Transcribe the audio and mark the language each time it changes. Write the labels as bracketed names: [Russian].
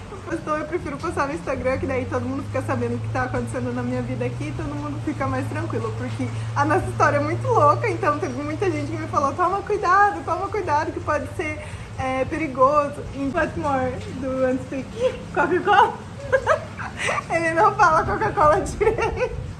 [Portuguese] Então eu prefiro postar no Instagram, que daí todo mundo fica sabendo o que tá acontecendo na minha vida aqui e todo mundo fica mais tranquilo, porque a nossa história é muito louca, então teve muita gente que me falou, toma cuidado, que pode ser perigoso. [English] What more do you want to speak? Coca-Cola? [Portuguese] Ele não fala Coca-Cola direito.